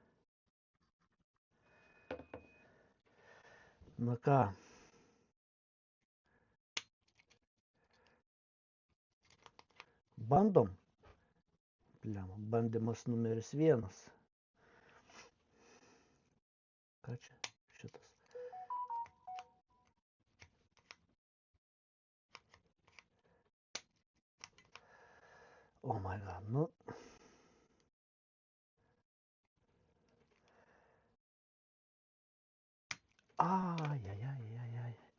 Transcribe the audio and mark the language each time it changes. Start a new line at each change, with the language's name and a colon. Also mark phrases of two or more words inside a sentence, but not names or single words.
Lithuanian: Na ką. Bandom. Bandymas numeris 1. Ką čia? Šitas.
English: Oh my god,
Lithuanian: nu. Ai.